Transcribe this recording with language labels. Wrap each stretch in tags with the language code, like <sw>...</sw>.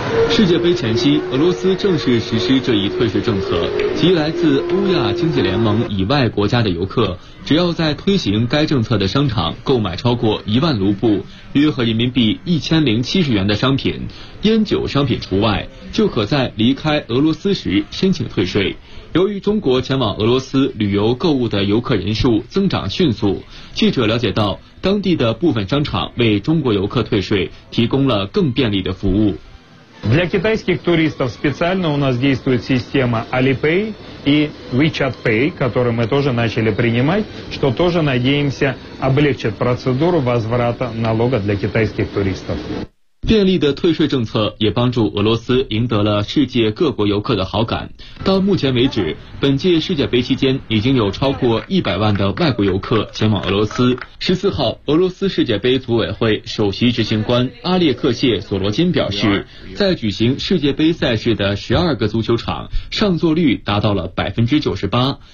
<zh>世界杯前夕，俄罗斯正式实施这一退税政策，即来自欧亚经济联盟以外国家的游客，只要在推行该政策的商场购买超过1万卢布，约合人民币1070元的商品，烟酒商品除外，就可在离开俄罗斯时申请退税。由于中国前往俄罗斯旅游购物的游客人数增长迅速，记者了解到，当地的部分商场为中国游客退税提供了更便利的服务。</zh> <ru>Для китайских туристов специально у нас действует система Alipay и WeChat Pay, которые мы тоже начали принимать, что тоже, надеемся, облегчит процедуру возврата налога для китайских туристов.</ru> <zh>便利的退税政策也帮助俄罗斯赢得了世界各国游客的好感。到目前为止，本届世界杯期间已经有超过100万的外国游客前往俄罗斯。 14号，俄罗斯世界杯组委会首席执行官阿列克谢·索罗金表示，在举行世界杯赛事的12个足球场，上座率达到了 98%。</zh>